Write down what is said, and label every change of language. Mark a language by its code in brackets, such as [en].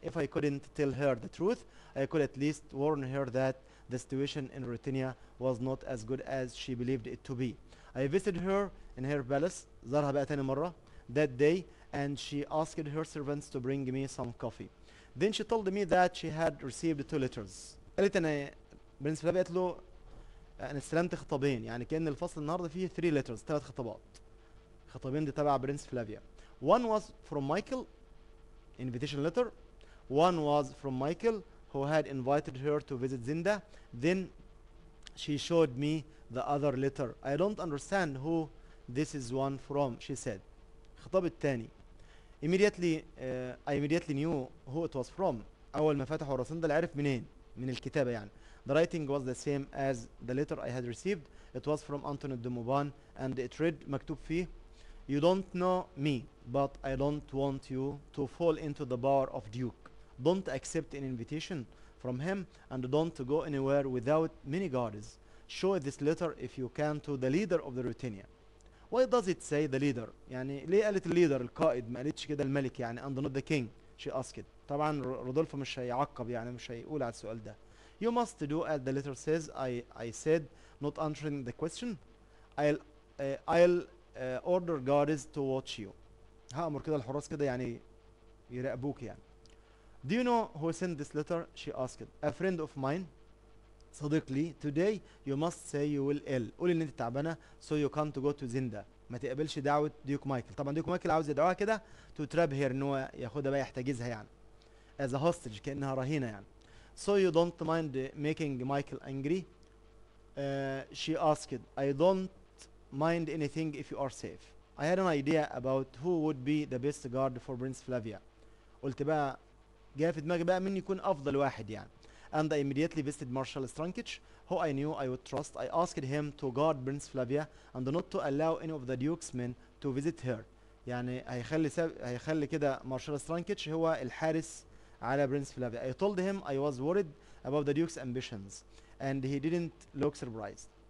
[en] If I couldn't tell her the truth, I could at least warn her that the situation in Britannia was not as good as she believed it to be. I visited her in her palace. [ar] زارها بقى تاني مرة [en] that day, and she asked her servants to bring me some coffee. Then she told me that she had received 2 letters. [ar] قالت أنا برنس فلافيا قالت له أنا استلمت خطابين، يعني كأن الفصل النهارده فيه [en] 3 letters [ar] 3 خطابات. خطابين دي تبع برنس فلافيا. [en] One was from Michael, invitation letter. One was from Michael, who had invited her to visit Zenda. Then she showed me the other letter. I don't understand who this is one from, she said. [ar] الخطاب الثاني. [en] I immediately knew who it was from. [ar] أول ما فتحوا راسندل عرف منين؟ من الكتابة يعني. [en] The writing was the same as the letter I had received. It was from Antonio de Mauban and it read [ar] مكتوب فيه [en] You don't know me, but I don't want you to fall into the power of Duke. Don't accept an invitation from him and don't go anywhere without many guards. Show this letter if you can to the leader of the Britannia. Why does it say the leader؟ [ar] يعني ليه قالت الليدر القائد ما قالتش كده الملك يعني [en] and not the king؟ she asked. [ar] طبعا رودولفو مش هيعقب يعني مش هيقول على السؤال ده. [en] You must do as the letter says. I said, not answering the question. I'll order guards to watch you. [ar] هأمر كده الحراس كده يعني يراقبوك يعني. [en] Do you know who sent this letter? she asked. A friend of mine. [ar] صديق لي. [en] Today you must say you will ill. [ar] قول ان انت تعبانه [en] so you can't go to Zenda. [ar] ما تقبلش دعوه ديوك مايكل. طبعا ديوك مايكل عاوز يدعوها كده [en] to trap her [ar] ان هو ياخدها بقى يحتجزها يعني. [en] As a hostage [ar] كأنها رهينه يعني. [en] So you don't mind making Michael angry? She asked. I don't mind anything if you are safe. I had an idea about who would be the best guard for Prince Flavia. [ar] قلت بقى جاء في دماغي بقى مين يكون افضل واحد يعني. [en] And I immediately visited Marshal Strankich, who I knew I would trust. I asked him to guard Prince Flavia and not to allow any of the Duke's men to visit her. [ar] يعني هيخلي كده مارشال سترانكيتش هو الحارس على برنس فلافيا. [en] I told him I was worried about the Duke's ambitions and he didn't look surprised.